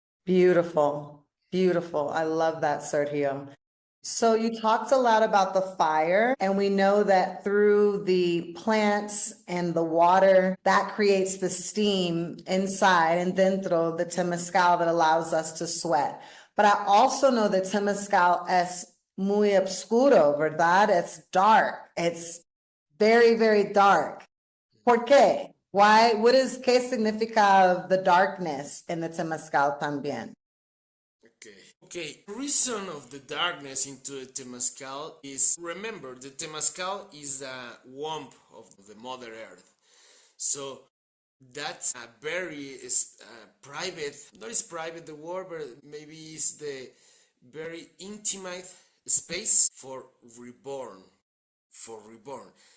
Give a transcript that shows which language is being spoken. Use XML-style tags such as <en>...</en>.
<en>Beautiful. Beautiful. I love that, Sergio. So you talked a lot about the fire, and we know that through the plants and the water, that creates the steam inside and</en> <es>dentro</es> <en>the temezcal that allows us to sweat. But I also know that temezcal</en> <es>es muy oscuro, ¿verdad?</es> <en>It's dark. It's very, very dark.</en> <es>¿Por qué?</es> <en>Why?</en> <es>¿Qué significa</es> <en>the darkness in the temezcal</en> <es>también?</es> <en>Okay. Reason of the darkness into the Temezcal is, remember, the Temezcal is a womb of the Mother Earth. So that's a very private, not is private the word, but maybe it's the very intimate space for reborn. For reborn.</en>